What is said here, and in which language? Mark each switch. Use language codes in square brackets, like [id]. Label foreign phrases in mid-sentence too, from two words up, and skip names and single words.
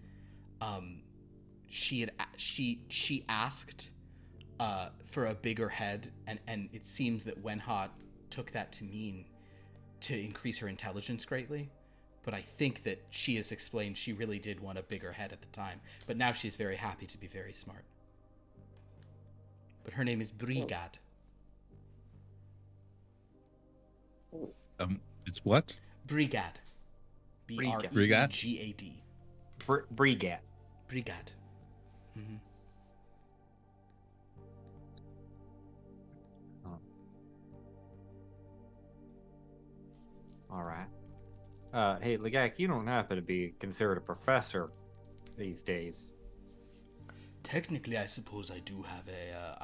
[en] She asked for a bigger head, and it seems that Wenha took that to mean to increase her intelligence greatly. But I think that she has explained she really did want a bigger head at the time, but now she's very happy to be very smart. But her name is Brigad. It's what? Brigad. Brigad. B-R-E-G-A-D. Brigad. Brigad. Mm-hmm. All right. Hey, Legak, you don't happen to be considered a professor these days. Technically, I suppose I do have a.